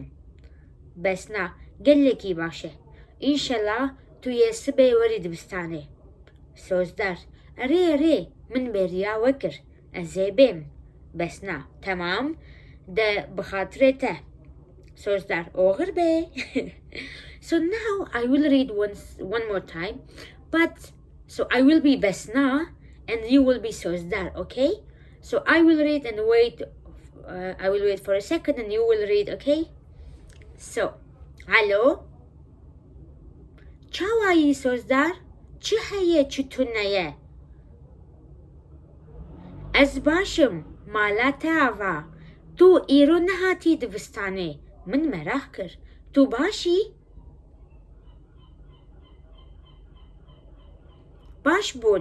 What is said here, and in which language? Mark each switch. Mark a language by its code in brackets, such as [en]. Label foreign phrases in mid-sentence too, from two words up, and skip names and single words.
[ku] Besna. Gelekî baş e. İnşallah tu yê sibê werî dibistanê. Sozdar. Erê, min bêriya we kir. Ez ê bêm. Besna. Temam. De bi xatirê te. Sozdar. Oğir be. [en] So now I will read one more time, but so I will be Besna and you will be Sozdar, okay? So I will read and wait. I will wait for a second and you will read, okay? So, hello. [ku] Çavayı Sozdar. Çi heye çi tuneye? Ez başım. Mala teava. Tu îro nehatî dibistanê. Min merak kir. Tu başî? Baş bûn.